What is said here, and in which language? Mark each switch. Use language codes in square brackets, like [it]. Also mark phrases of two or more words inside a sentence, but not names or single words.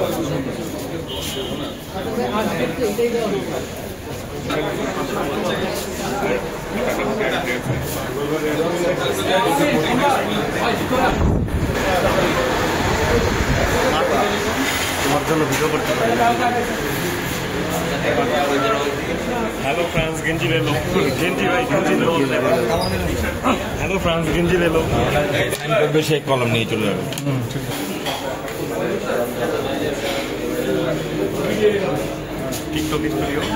[bn] তোমার জন্য ভিডিও করতে পারি। [hi] हेलो फ्रांस गंजी ले लो, गंजी भाई गंजी ले लो। हेलो फ्रांस गंजी ले लो। [bn] সাইন করবে সেই কলম নিয়ে চলে যাবে। टिकटॉक स्टूडियो